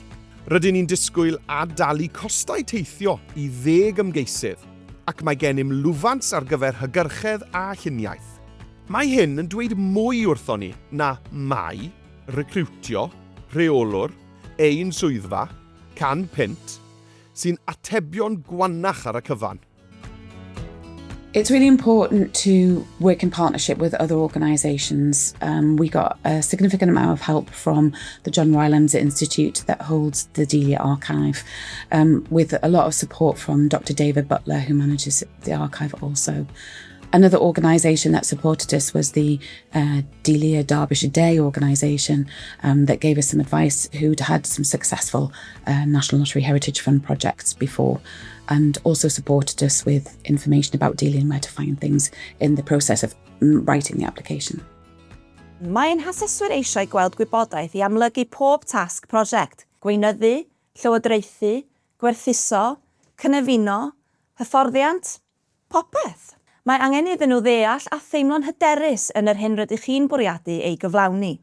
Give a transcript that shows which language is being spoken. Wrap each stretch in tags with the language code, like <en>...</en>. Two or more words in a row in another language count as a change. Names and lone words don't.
<cy>Rydyn ni'n disgwyl a dalu costau teithio i 10 ymgeisydd, ac mae gennym lwfans ar gyfer hygyrchedd a lluniaeth. Mae hyn yn dweud mwy wrtho ni na mai, recriwtio, rheolwr, ein swyddfa, 100 punt, sy'n atebion gwannach ar y cyfan.</cy> <en>It's really important to work in partnership with other organisations. We got a significant amount of help from the John Rylands Institute that holds the Delia archive, with a lot of support from Dr. David Butler, who manages the archive also. Another organisation that supported us was the Delia Derbyshire Day organisation that gave us some advice, who'd had some successful National Lottery Heritage Fund projects before, and also supported us with information about Delia and where to find things in the process of writing the application.</en> <cy>Mae'n haseswyr eisiau gweld gwybodaeth i amlygu pob tasg prosiect, gweinyddu, llywodraethu, gwerthuso, cynefino, hyfforddiant, popeth. Mae angen iddyn nhw ddeall a theimlo'n hyderus yn yr hyn rydych chi'n bwriadu ei gyflawni.</cy>